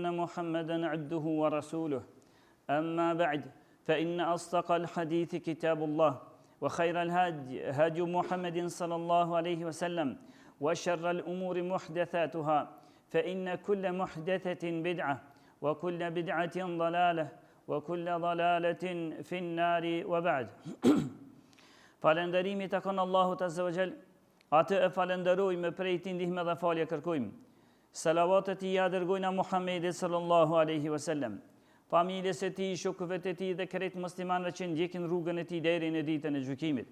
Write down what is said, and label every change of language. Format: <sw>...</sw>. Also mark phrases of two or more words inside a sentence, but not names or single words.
<ar>محمدا عبده ورسوله أما بعد فإن أصدق الحديث كتاب الله وخير الهدي هدي محمد صلى الله عليه وسلم وشر الأمور محدثاتها فإن كل محدثة بدعة وكل بدعة ضلالة وكل ضلالة في النار وبعد</ar> <sq>Falënderimi takon Allahut</sq> <ar>عز وجل,</ar> <sq>atë e falenderojmë, prej tij ndihmë dhe falje kërkojmë. Salavatet i dërgojna Muhammedit</sq> <ar>صلى الله عليه وسلم,</ar> <sq>familjes së tij, shokëve të tij dhe krejt muslimanëve që ndjekin rrugën e tij deri në ditën e gjykimit.</sq>